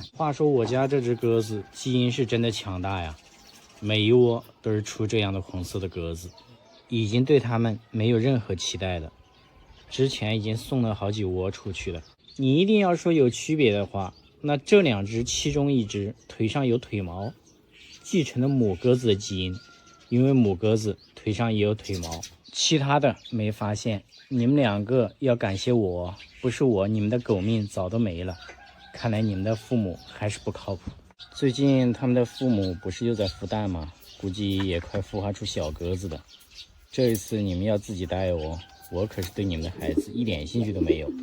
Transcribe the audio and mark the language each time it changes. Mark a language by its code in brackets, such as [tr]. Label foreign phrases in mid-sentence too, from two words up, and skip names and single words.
[zh] 話說我家這隻鴿子基因是真的強大呀，每一窩都是出這樣的紅色的鴿子，已經對它們沒有任何期待了。之前已經送了好幾窩出去了。你一定要說有區別的話，那這2隻其中1隻腿上有腿毛，繼承了母鴿子的基因，因為母鴿子腿上也有腿毛，其他的沒發現。你們2個要感謝我，不是我，你們的狗命早都沒了。看來你們的父母還是不靠譜。最近他們的父母不是又在孵蛋嗎？估計也快孵化出小鴿子了。這一次你們要自己帶哦，我可是對你們的孩子一點興趣都沒有。